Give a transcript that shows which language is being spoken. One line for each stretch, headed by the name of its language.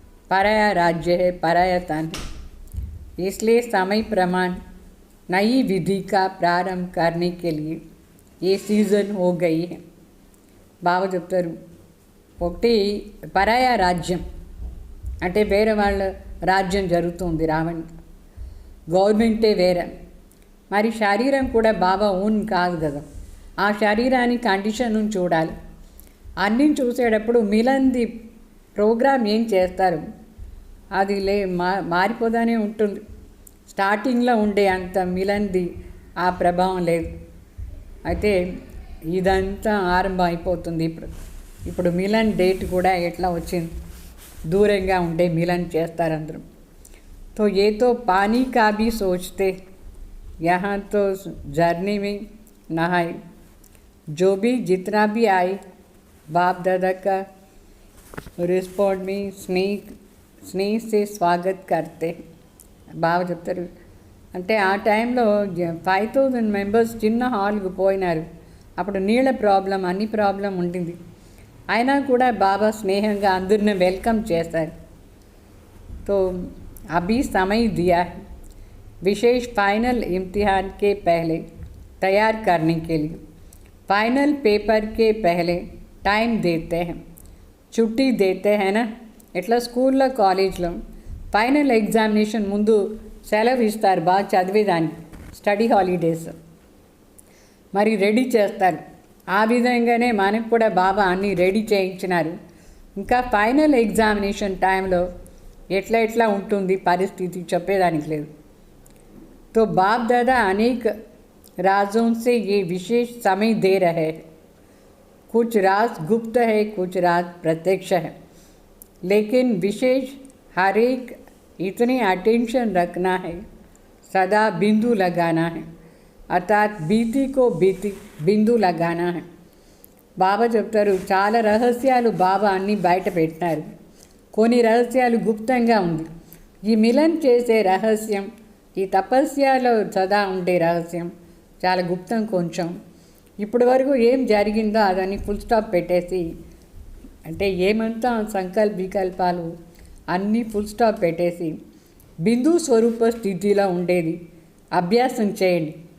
Hindi: पराया राज्य है, पराया तन है. इसलिए समय प्रमाण नई विधि का प्रारंभ करने के लिए ये सीज़न हो गई है.
Telugu: బాబా చెప్తారు, ఒకటి పరాయ రాజ్యం అంటే వేరే వాళ్ళ రాజ్యం జరుగుతుంది, రావణ్ గవర్నమెంటే వేరే. మరి శరీరం కూడా బాబా ఓన్ కాదు కదా, ఆ శరీరాన్ని కండిషన్ చూడాలి. అన్నీ చూసేటప్పుడు మిలంది ప్రోగ్రామ్ ఏం చేస్తారు అది మారిపోదానే ఉంటుంది. స్టార్టింగ్లో ఉండే అంత మిలంది ఆ ప్రభావం లేదు. అయితే ఇదంతా ఆరంభం అయిపోతుంది. ఇప్పుడు మిలన్ డేట్ కూడా ఎట్లా వచ్చింది, దూరంగా ఉండే మిలన్ చేస్తారు అందరూ.
Hindi: तो ये तो पानी का भी सोचते, यहाँ तो जर्नी में नहाए. जो भी जितना भी आए बाप दादा का रिस्पॉन्ड में स्नेह से स्वागत करते.
Telugu: బాగా చెప్తారు. అంటే ఆ టైంలో 5000 మెంబర్స్ చిన్న హాల్కి పోయినారు. అప్పుడు నీళ్ళ ప్రాబ్లం, అన్ని ప్రాబ్లం ఉండింది. అయినా కూడా బాబా స్నేహంగా అందరిని వెల్కమ్ చేశారు.
Hindi: तो अभी समय दिया है विशेष फाइनल इम्तिहान के पहले तैयार करने के लिए. फाइनल पेपर के पहले टाइम देते हैं, छुट्टी देते हैं ना.
Telugu: ఎట్లా స్కూల్లో కాలేజ్లో ఫైనల్ ఎగ్జామినేషన్ ముందు సెలవు ఇస్తారు బాగా చదివేదానికి, స్టడీ హాలిడేస్ మరి రెడీ చేస్తారు. ఆ విధంగానే మనకు కూడా బాబా అన్నీ రెడీ చేయించినారు. ఇంకా ఫైనల్ ఎగ్జామినేషన్ టైంలో ఎట్లా ఉంటుంది పరిస్థితి చెప్పేదానికి లేదు.
Hindi: तो बाप दादा अनेक राजों से ये विशेष समय दे रहे हैं. कुछ राज गुप्त है, कुछ राज प्रत्यक्ष है, लेकिन विशेष हर एक इतनी अटेंशन रखना है, सदा बिंदु लगाना है, अर्थात बीती को बीती बिंदु लगाना है.
Telugu: బాబా చెప్తారు, చాలా రహస్యాలు బాబా అన్నీ బయట పెట్టినారు, కొన్ని రహస్యాలు గుప్తంగా ఉంది. ఈ మిలన్ చేసే రహస్యం, ఈ తపస్యలో సదా ఉండే రహస్యం చాలా గుప్తం. కొంచెం ఇప్పటి వరకు ఏం జరిగిందో అదని ఫుల్ స్టాప్ పెట్టేసి, అంటే ఏమంతా సంకల్ప వికల్పాలు అన్నీ ఫుల్ స్టాప్ పెట్టేసి బిందు స్వరూప స్థితిలో ఉండేది అభ్యాసం చేయండి.